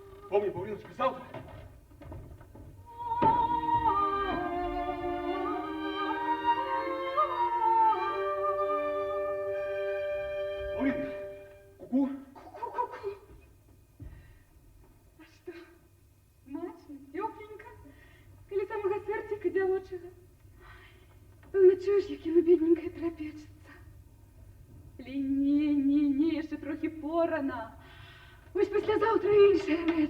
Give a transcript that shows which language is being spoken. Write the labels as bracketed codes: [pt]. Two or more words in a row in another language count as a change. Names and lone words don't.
[ru] Помни, Павлиночка, завтра. Павлинка, ку-ку. Ку-ку-ку-ку. А что? [uk] Смачно, тепленько. Коли самого сердика дівочого. Ну чого ж, як йому бідненьке трапечеться? Ні, ще трохи порано. Ось післязавтра інша реч.